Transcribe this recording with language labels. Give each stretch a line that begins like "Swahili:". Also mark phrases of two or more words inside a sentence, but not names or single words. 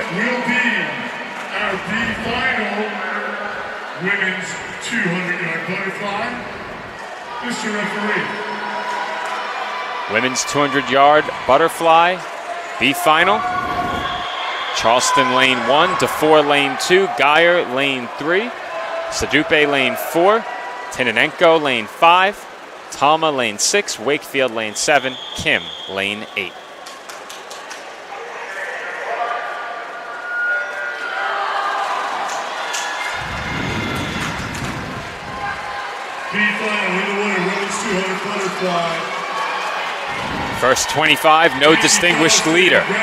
English: Will be our B-final women's 200-yard butterfly. Mr. Referee. Women's 200-yard butterfly, B final. Charleston lane 1, DeFore lane 2, Geyer lane 3, Sadupe lane 4, Tinanenko lane 5, Talma lane 6, Wakefield lane 7, Kim lane 8. B-final in the water, women's 200 butterfly. First 25, no distinguished leader.